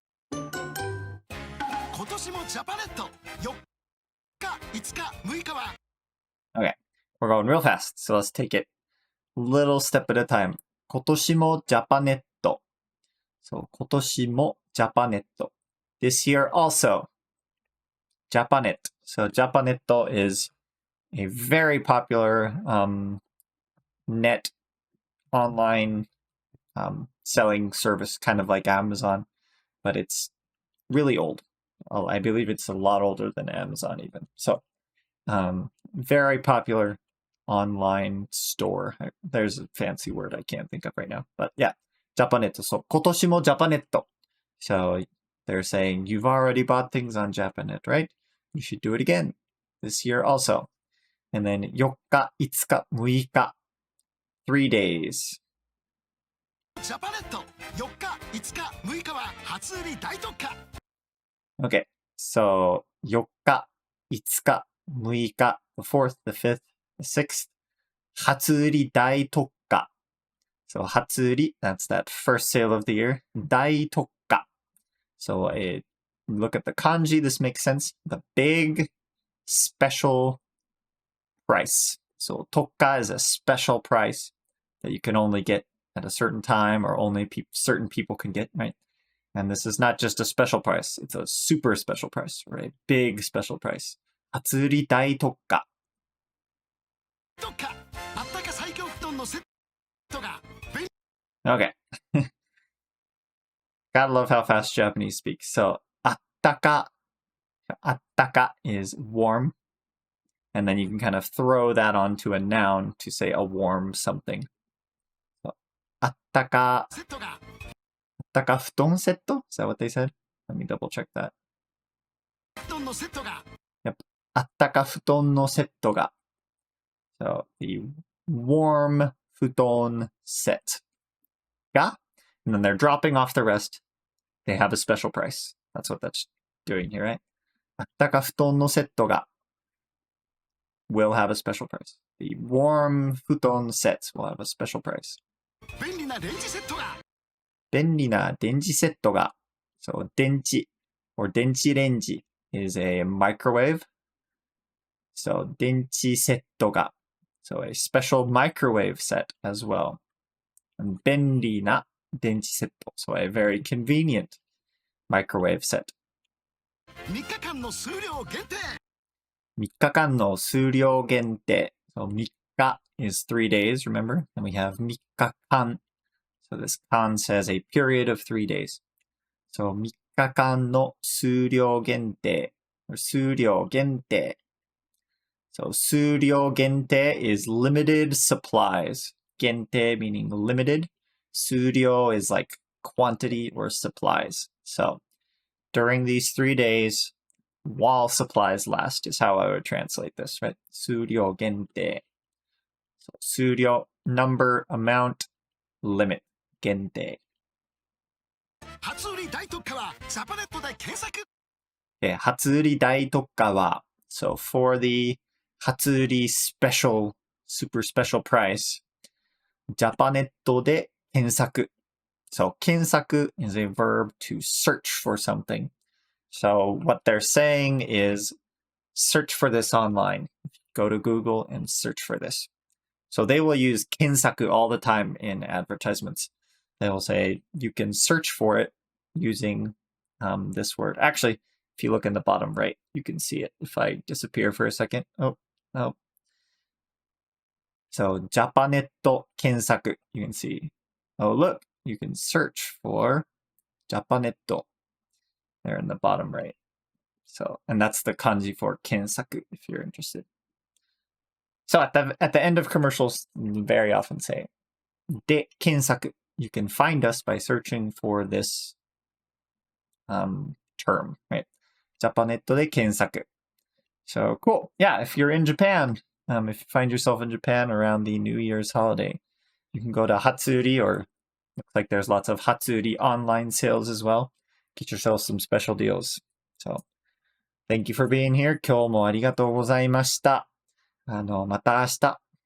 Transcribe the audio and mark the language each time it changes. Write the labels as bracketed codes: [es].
[ja] 今年もジャパネット4日、5日、6日は [en] Okay, we're going real fast. So let's take it little step at a time. [ja] 今年もジャパネット. So 今年もジャパネット. [en] This year also. Japanet. So Japanet is a very popular net online selling service, kind of like Amazon, but it's really old. Well, I believe it's a lot older than Amazon even. So very popular online store. There's a fancy word I can't think of right now, but yeah, Japanet. So 今年も Japanet. So they're saying you've already bought things on Japanet, right? You should do it again this year also. And then 4日、5日、6日. 3 days. [ja] ジャパネット4日、5日、6日は初売り大特価 [en] Okay, so 4日、5日、6日, the 4th, the 5th, the 6th, 初売り大特価. So 初売り, that's that first sale of the year. 大特価. So look at the kanji, this makes sense. The big special price. So 特価 is a special price that you can only get at a certain time or only certain people can get, right? And this is not just a special price. It's a super special price, right? Big special price. 初売り大特価. [ja] 特価あったか最強布団のセットが [en] Okay. Gotta love how fast Japanese speak. So, あったか is warm. And then you can kind of throw that onto a noun to say a warm something. [ja] So, あったかセットが [en] 布団セット?Is that what they said? Let me double check that. [ja] 布団のセットが Yep. あったか布団のセットが. [en] So the warm futon set. Yeah? And then they're dropping off the rest. They have a special price. That's what that's doing here, right? [ja] あったか布団のセットが [en] will have a special price. The warm futon sets will have a special price. [ja] 便利なレンジセットが便利な電池セットが [en] So 電池 or 電池レンジ is a microwave. So 電池セットが So a special microwave set as well. And 便利な電池セット So a very convenient microwave set. [ja] 3日間の数量限定 3日間の数量限定 [en] So 3日 is 3 days, remember? And we have 3日間 So this 間 says a period of 3 days. So [ja] 3日間の数量限定 [en] or 数量限定 So 数量限定 is limited supplies. 限定 meaning limited. 数量 is like quantity or supplies. So during these 3 days, while supplies last is how I would translate this, right? 数量限定 So 数量 number, amount, limit. [ja] 限定初売り大特価はジャパネットで検索初売り大特価は [en] So for the 初売り special, super special price, [ja] ジャパネットで検索 [en] So 検索 is a verb to search for something. So what they're saying is search for this online. Go to Google and search for this. So they will use 検索 all the time in advertisements. They will say you can search for it using this word. Actually, if you look in the bottom right, you can see it. If I disappear for a second. Oh. [ja] So, ジャパネット検索. [en] You can see. Oh, look. You can search for ジャパネット there in the bottom right. So, and that's the kanji for 検索 if you're interested. So at the end of commercials, you very often say で検索. You can find us by searching for this term, right? [ja] ジャパネットで検索. [en] So cool. Yeah, if you're in Japan, if you find yourself in Japan around the New Year's holiday, you can go to Hatsuuri, or looks like there's lots of Hatsuuri online sales as well. Get yourself some special deals. So thank you for being here. [ja] 今日もありがとうございました。また明日